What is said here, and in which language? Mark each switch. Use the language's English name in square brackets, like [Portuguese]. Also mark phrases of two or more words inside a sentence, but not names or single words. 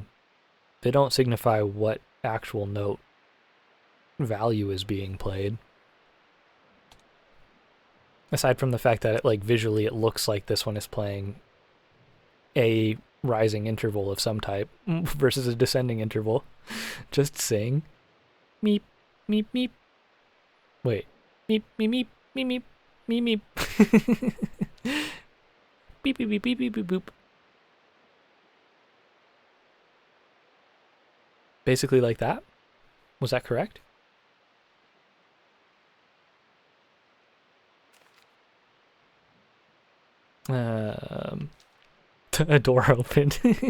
[English] They don't signify what actual note value is being played. Aside from the fact that visually it looks like this one is playing a rising interval of some type versus a descending interval. Just sing. Meep, meep, meep. Wait. Meep, meep, meep, meep, meep, meep, meep. Beep, beep, beep, beep, beep, beep, boop. Basically like that? Was that correct? A door opened.